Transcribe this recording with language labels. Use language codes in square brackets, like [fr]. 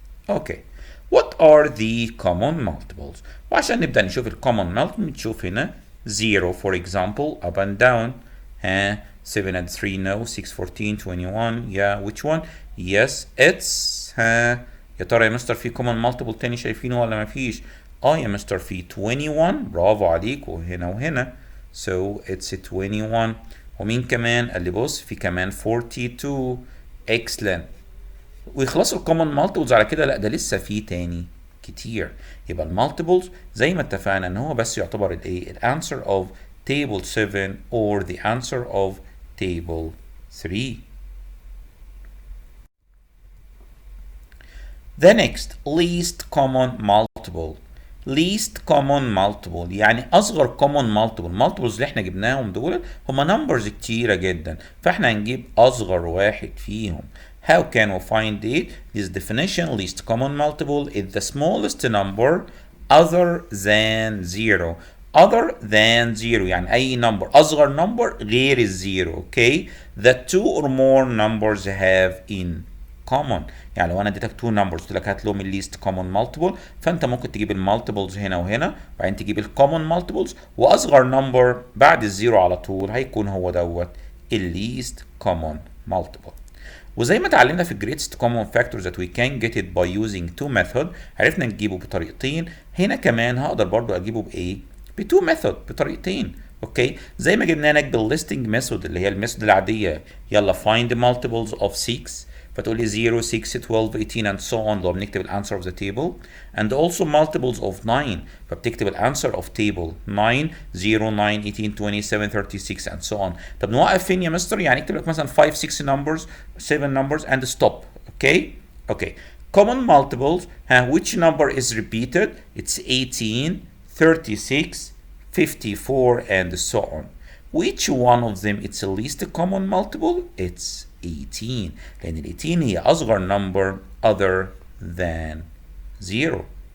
[en] Okay, what are the common multiples؟ [ar] وعشان نبدأ نشوف [en] الcommon multiple نشوف هنا 0 for example up and down. 7 and 3 no. 6 14 21. Yeah, which one? Yes, it's [ar] يا ترى يا مستر في common multiple تاني شايفينه ولا مفيش؟ يا مستر في 21. برافو عليك، وهنا وهنا [en] so it's 21. [ar] ومين كمان؟ قال لي بص في كمان 42. [en] excellent. [ar] ويخلصوا الcommon multiples على كده؟ لا، ده لسه في تاني كتير. يبقى المالتيبلز زي ما اتفقنا ان هو بس يعتبر الايه؟ الانسر of table 7 or the answer of table 3. [en] The next least common multiple. least common multiple [ar] يعني اصغر [en] common multiple. [ar] multiples اللي احنا جبناهم دول هما numbers كتيرة جدا، فاحنا هنجيب اصغر واحد فيهم. [en] How can we find it? This definition least common multiple is the smallest number other than 0. [ar] other than 0 يعني اي number اصغر number غير الزيرو. [en] okay, that two or more numbers have in common. [ar] يعني لو انا اديتك two numbers قلت لك هات لهم الليست common multiple، فانت ممكن تجيب المالتيبلز هنا وهنا وبعدين تجيب الكومن مالتيبلز، واصغر نمبر بعد الزيرو على طول هيكون هو دوت الليست common multiple. وزي ما اتعلمنا في الجريتست كومون فاكتور [en] that we can get it by using two method، [ar] عرفنا نجيبه بطريقتين، هنا كمان هقدر برضو اجيبه بايه؟ بتو ميثود، بطريقتين. اوكي، زي ما جبنا لك بالليستنج ميثود اللي هي الميثود العاديه، يلا find the multiples of 6، فتقول لي 0 6 12 18 and so on، لو بنكتب الانسر of the table. [en] and also multiples of 9، فبتكتب الانسر of table 9 0 9 18 27 36 and so on. [ar] طب نوقف فين يا مستر؟ يعني اكتب لك مثلا 5 6 numbers 7 numbers and stop. [en] Okay okay. common multiples، which number is repeated؟ it's 18 36 54 and so on. which one of them it's the least common multiple؟ it's 18، [ar] لأن ال 18 هي أصغر [en] number other than 0.